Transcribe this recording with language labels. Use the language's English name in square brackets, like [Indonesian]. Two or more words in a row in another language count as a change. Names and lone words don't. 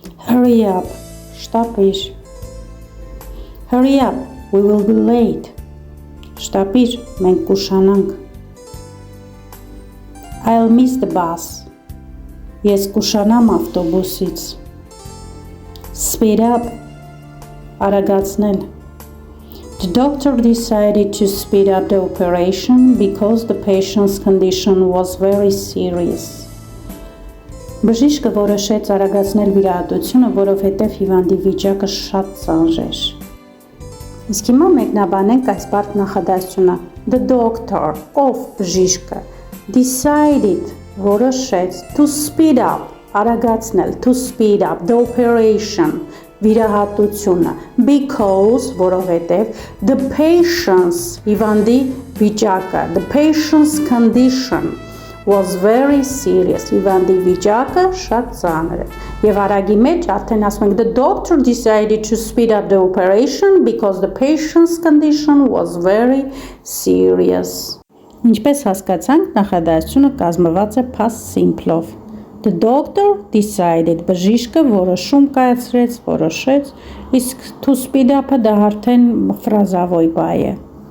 [English] Hurry up, շտապիր. Hurry up, we will be late. [Armenian] Շտապիր, մենք կուշանանք. [English] I'll miss the bus. [Armenian] Ես կուշանամ ավտոբուսից. [English] Speed up, արագացնել. The doctor decided to speed up the operation because the patient's condition was very serious. [Armenian] Բժիշկը որոշեց արագացնել վիրահատությունը, որովհետև հիվանդի վիճակը շատ ծանր էր։ Իսկ հիմա մեկնաբանենք այս բարդ նախադասությունը. [English] The doctor, [Armenian] ով բժիշկը, [English] decided, որոշեց, to speed up, արագացնել, to speed up the operation, վիրահատությունը, because, որովհետև, the patient's, [Armenian] հիվանդի վիճակը, [English] the patient's condition was very serious, [Armenian] հիվանդի վիճակը շատ ծանր է, և արագի մեջ արդեն ասում ենք, [English] the doctor decided to speed up the operation because the patient's condition was very serious. [Armenian] Ինչպես հասկացանք, նախադասությունը կազմված է [English] past simple-ով. The doctor decided, [Armenian] բժիշկը որոշում կայացրեց, որոշեց, իսկ [English] to speed up-ը [Armenian] դա արդեն ֆրազավոյ բայ է.